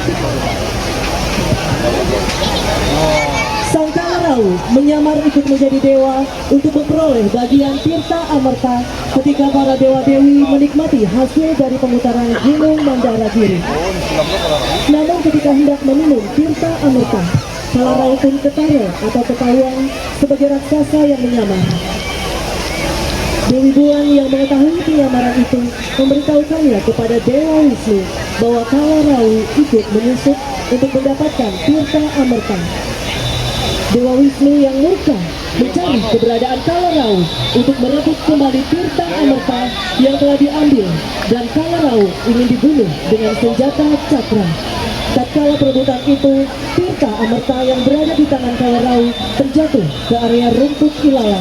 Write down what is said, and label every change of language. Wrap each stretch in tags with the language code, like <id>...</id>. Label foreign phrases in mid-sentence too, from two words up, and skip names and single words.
<id>Sang Kalarau menyamar ikut menjadi dewa untuk memperoleh bagian tirta amerta ketika para dewa-dewi menikmati hasil dari pemutaran Gunung Mandaragiri. Namun ketika hendak meminum tirta amerta, Kalarau pun ketara atau ketahuan sebagai raksasa yang menyamar. Dewi Bulan yang mengetahui penyamaran itu memberitahukannya kepada Dewa Wisnu bahwa Kalarau ikut menyusup untuk mendapatkan tirta amerta. Dewa Wisnu yang murka mencari keberadaan Kalarau untuk merebut kembali tirta amerta yang telah diambil, dan Kalarau ingin dibunuh dengan senjata cakra. Tatkala perebutan itu, tirta amerta yang berada di tangan Kalarau terjatuh ke area rumput ilalang.</id>